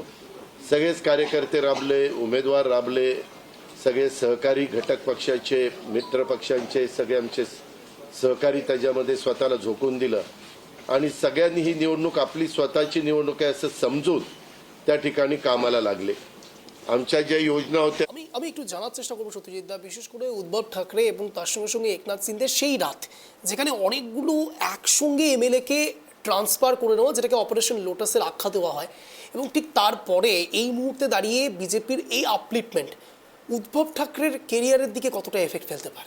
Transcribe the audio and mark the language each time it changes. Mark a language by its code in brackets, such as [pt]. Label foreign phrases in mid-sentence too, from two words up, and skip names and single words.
[mr] सगळेच कार्यकर्ते राबले, उमेदवार राबले, सगळे सहकारी घटक पक्षाचे, मित्र पक्षांचे सगळे आमचे सहकारी त्याच्यामध्ये स्वतःला झोकून दिलं, आणि सगळ्यांनी ही निवडणूक आपली स्वतःची निवडणूक आहे असं समजून त्या ठिकाणी कामाला लागले. आमच्या ज्या योजना होत्या, [bn] আমি একটু জানার চেষ্টা করবো সত্যজিৎ দা, বিশেষ করে উদ্ধব ঠাকরে এবং তার সঙ্গে সঙ্গে একনাথ শিন্দের সেই রাত যেখানে অনেকগুলো একসঙ্গে এমএলএকে ট্রান্সফার করে নেওয়া, যেটাকে অপারেশন লোটাসের আখ্যা দেওয়া হয়, এবং ঠিক তারপরে এই মুহূর্তে দাঁড়িয়ে বিজেপির এই আপলিপমেন্ট উদ্ধব ঠাকরের কেরিয়ারের দিকে কতটা এফেক্ট ফেলতে পারে?